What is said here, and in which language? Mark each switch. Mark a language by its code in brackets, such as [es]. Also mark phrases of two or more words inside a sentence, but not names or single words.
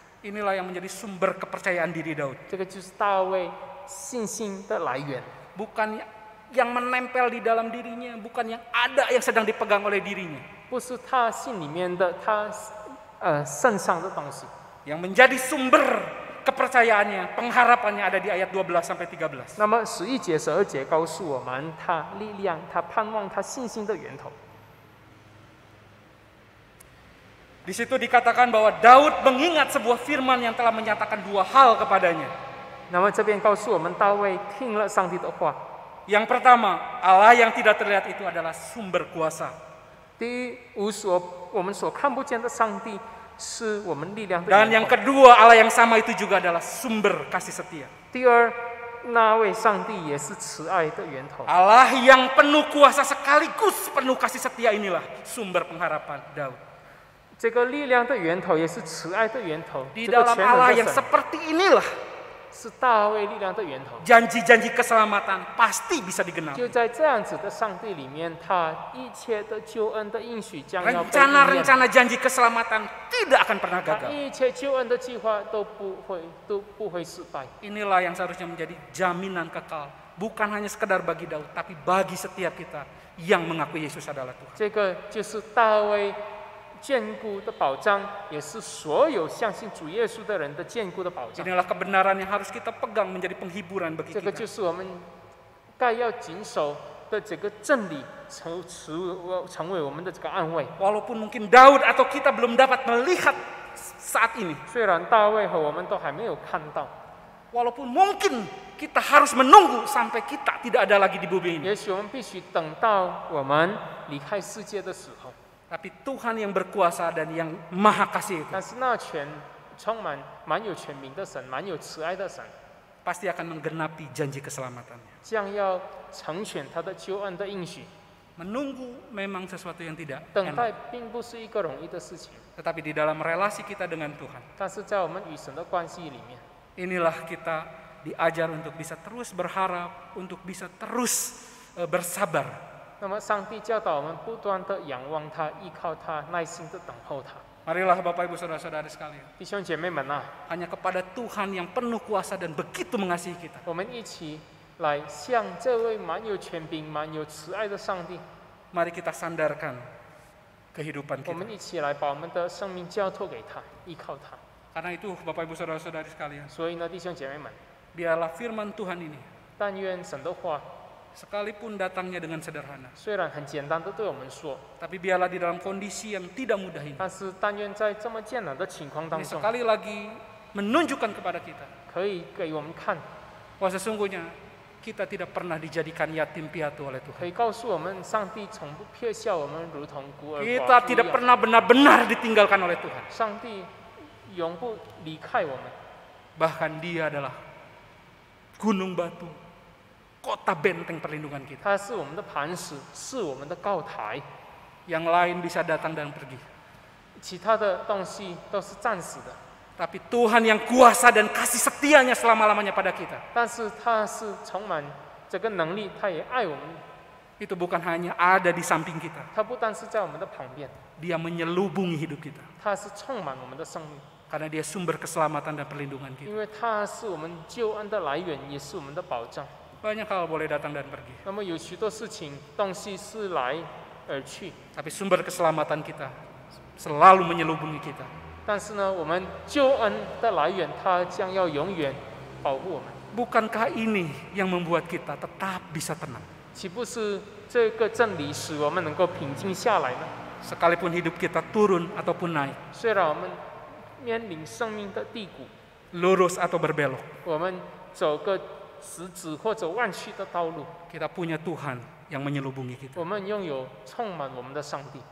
[id] Inilah yang menjadi sumber kepercayaan diri Daud. [zh] 这个就是大卫信心的来源， [id] Bukan yang menempel di dalam dirinya, bukan yang ada yang sedang dipegang oleh dirinya. [zh] 不是他心里面的他身上的东西。 [id] Yang menjadi sumber kepercayaannya, pengharapannya ada di ayat 12 sampai 13. [zh] 那么11节、12节告诉我们，他力量、他盼望、他信心的源头。 [id] Di situ dikatakan bahwa Daud mengingat sebuah firman yang telah menyatakan dua hal kepadanya. [zh] 那么这边告诉我们，大卫听了上帝的话， [id] Yang pertama, Allah yang tidak terlihat itu adalah sumber kuasa. [zh] 第一，我们所看不见的上帝是我们力量的 [id] Dan [zh] 源 [id] yang [zh] 头。 [id] kedua, Allah yang sama itu juga adalah sumber kasih setia. [zh] 第二，那位上帝也是慈爱的源头。 [id] Allah yang penuh kuasa sekaligus penuh kasih setia inilah sumber pengharapan Daud. [zh] 这个力量的源头也是慈爱的源头。 [id] Di [zh] 这个 [id] dalam [zh] 全 [id] Allah [zh] 能的 [id] yang [zh] 神 [id] seperti inilah [zh] 是大卫力量的源头。 [id] janji-janji keselamatan pasti bisa digenapi. [zh] 就在这样子的上帝里面，他一切的救恩的应许将要被应验。 [id] Rencana-rencana janji keselamatan tidak akan pernah [zh] 他 [id] gagal. [zh] 一切救恩的计划都不会失败。 [id] Inilah yang seharusnya menjadi jaminan kekal. Bukan hanya sekedar bagi Daud, tapi bagi setiap kita yang mengakui Yesus adalah Tuhan. [zh] 这个就是大卫坚固的保障，也是所有相信主耶稣的人的坚固的保障。 [id] Inilah kebenaran yang harus kita pegang menjadi penghiburan bagi [zh] 这个 [id] kita. [zh] 就是我们该要谨守的这个真理，成为我们的这个安慰。 [id] Walaupun mungkin Daud atau kita belum dapat melihat saat ini. [zh] 虽然大卫和我们都还没有看到， [id] Walaupun mungkin kita harus menunggu sampai kita tidak ada lagi di bumi ini. [zh] 也许我们必须等到我们离开世界的时候。 [id] Tapi Tuhan yang berkuasa dan yang maha kasih itu [zh] 但是那充满蛮有权柄的神，蛮有慈爱的神， [id] pasti akan menggenapi janji keselamatannya. [zh] 将要成全他的救恩的应许。 [id] Menunggu memang sesuatu yang tidak [zh] 等 [id] enak. [zh] 待并不是一个容易的事情， [id] Tetapi di dalam relasi kita dengan Tuhan, [zh] 但是在我们与神的关系里面， [id] inilah kita diajar untuk bisa terus berharap, untuk bisa terus bersabar. [zh] 那么上帝教导我们不断的仰望他，依靠他，耐心的等候他。 [id] Marilah Bapak Ibu Saudara-saudari sekalian, [zh] 弟兄姐妹们啊， [id] hanya kepada Tuhan yang penuh kuasa dan begitu mengasihi kita. [zh] 我们一起来向这位蛮有权柄、蛮有慈爱的上帝， [id] Mari kita sandarkan kehidupan [zh] 我们 [id] kita. [zh] 一起来把我们的生命交托给他，依靠他。 [id] Karena itu Bapak Ibu Saudara-saudari sekalian, [zh] 所以呢，弟兄姐妹们， [id] biarlah firman Tuhan ini [zh] 但愿神的话 [id] sekalipun datangnya dengan sederhana, [zh] 虽然很简单的对我们说， [id] tapi biarlah di dalam kondisi yang tidak mudah ini, [zh] 但是但愿在这么艰难的情况当 [id] ini [zh] 中， [id] sekali lagi menunjukkan kepada kita [zh] 可以给我们看， [id] bahwa sesungguhnya kita tidak pernah dijadikan yatim piatu oleh [zh] 可 [id] Tuhan. [zh] 以告诉我们，上帝从不撇下我们，如同孤儿 [id] Kita [zh] 寡妇一 [id] tidak [zh] 样。 [id] pernah benar-benar ditinggalkan oleh Tuhan. [zh] 上帝永不离开我们， [id] Bahkan Dia adalah gunung batu, kota benteng perlindungan kita. [zh] 他是我们的磐石，是我们的高台， [id] Yang lain bisa datang dan pergi. [zh] 其他的东西都是暂时的。 [id] Tapi Tuhan yang kuasa dan kasih setianya selama-lamanya pada kita, [zh] 但是他是充满这个能力，他也爱我们， [id] itu bukan hanya ada di samping kita. [zh] 他不单是在我们的旁边， [id] Dia menyelubungi hidup kita. [zh] 他是充满我们的生命， [id] Karena Dia sumber keselamatan dan perlindungan kita. [zh] 因为他是我们救恩的来源，也是我们的保障。 [id] Banyak hal boleh datang dan pergi. [zh] 那么有许多事情、东西是来而去， [id] Tapi sumber keselamatan kita selalu menyelubungi kita. [zh] 但是呢，我们救恩的来源，它将要永远保护我们。 [id] Bukankah ini yang membuat kita tetap bisa tenang? [zh] 岂不是这个真理使我们能够平静下来呢？ [id] Sekalipun hidup kita turun ataupun naik, [zh] 虽然我们面临生命的低谷， [id] lurus atau berbelok, [zh] 我们走个直直或者弯曲的道路， [id] kita punya Tuhan yang menyelubungi kita. [zh] 我们拥有充满我们的上帝，